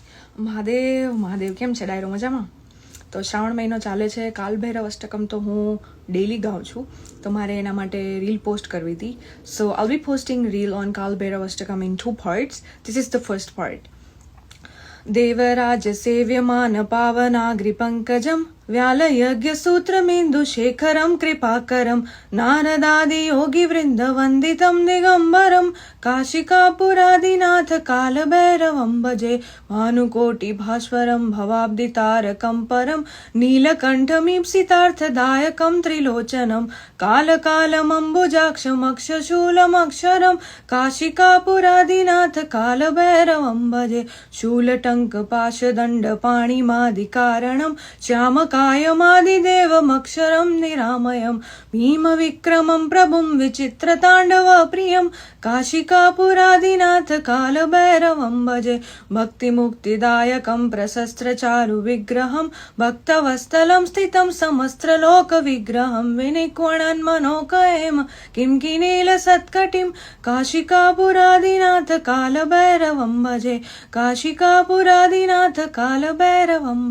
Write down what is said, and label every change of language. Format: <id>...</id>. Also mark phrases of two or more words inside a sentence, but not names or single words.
<gu>મહાદેવ મહાદેવ કેમ છે ડાયરો મજામાં? તો શ્રાવણ મહિનો ચાલે છે, કાલભૈરવ અષ્ટકમ તો હું ડેલી ગાઉં છું, તો મારે એના માટે રીલ પોસ્ટ કરવી હતી.</gu> <en>So I will be posting reel on Kalbhairav Ashtakam in 2 parts. This is the first part.</en> <sa>देवराज सेव्यमान पावनाग्री पंकजम व्यालयज्ञ सूत्रमेन्दुशेखरम कृपाकरम नारदादि योगी वृंद वंदितम दिगंबरम काशिकापुरादिनाथ कालभैरवम भजे भानुकोटि भास्वरम भवाब्दितारकम परम नीलकंठमीप्सितार्थदायकम त्रिलोचनम कालकालमंबुजाक्षमक्षशूलमक्षरम काशिकापुरादिनाथ कालभैरवम भजे शूलटङ्कपाशदण्डपाणिमादिकारणं श्यामकायमादिदेवमक्षरं निरामयं भीमविक्रमं प्रभुं विचित्रताण्डवप्रियं काशिकापुरादिनाथ कालभैरवं भजे भक्तिमुक्तिदायकं प्रशस्त्रचारुविग्रहं भक्तवत्सलं स्थितं समस्त्रलोकविग्रहं विनिक्वणन्मनोकयेम किं किनीलसत्कटिं काशिकापुरादिनाथ कालभैरवं भजे काशिकापुरादिनाथ कालभैरवं भजे.</sa>